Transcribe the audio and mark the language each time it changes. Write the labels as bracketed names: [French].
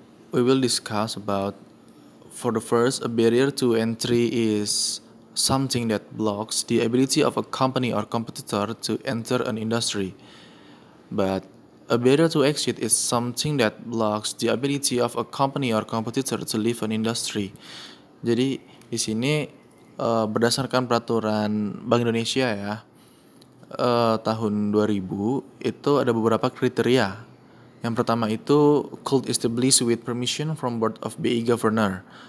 [English] We will discuss about, for the first, a barrier to entry is something that blocks the ability of a company or competitor to enter an industry. But a barrier to exit is something that blocks the ability of a company or competitor to leave an industry. [Indonesian] Jadi di sini berdasarkan peraturan Bank Indonesia ya, tahun 2000 itu ada beberapa kriteria. Yang pertama itu [English] could establish with permission from Board of BI Governor.